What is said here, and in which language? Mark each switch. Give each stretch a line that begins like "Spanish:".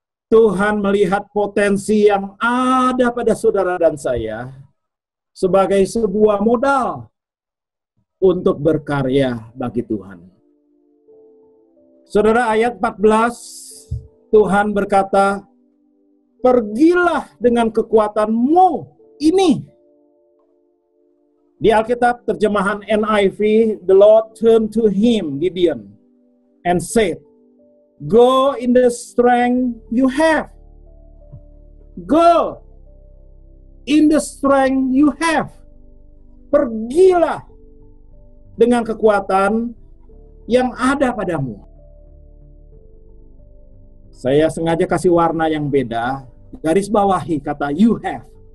Indonesian: Tuhan melihat potensi yang ada pada saudara dan saya sebagai sebuah modal untuk berkarya bagi Tuhan. Saudara, ayat 14, Tuhan berkata, pergilah dengan kekuatanmu ini. Di Alkitab terjemahan
English: NIV, the Lord turned to him, Gideon, and said, go in the strength you have. Go in the strength you have.
Indonesian: Pergilah dengan kekuatan yang ada padamu. Saya sengaja kasih warna yang beda, garis bawahi kata
English: you have.